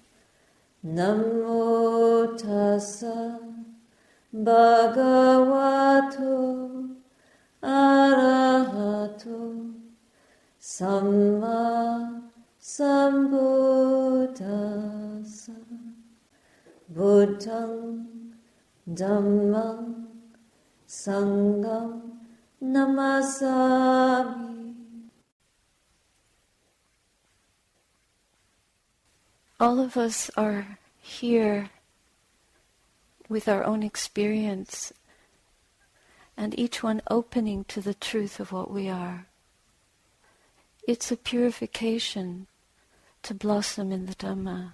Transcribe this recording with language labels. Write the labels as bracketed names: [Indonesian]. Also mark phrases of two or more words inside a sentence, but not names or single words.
[Pali] Namo tassa bhagavato arahato samma sambuddhassa. Buddhang dhammang sangham namasami. [English] All of us are here with our own experience, and each one opening to the truth of what we are. It's a purification to blossom in the Dhamma.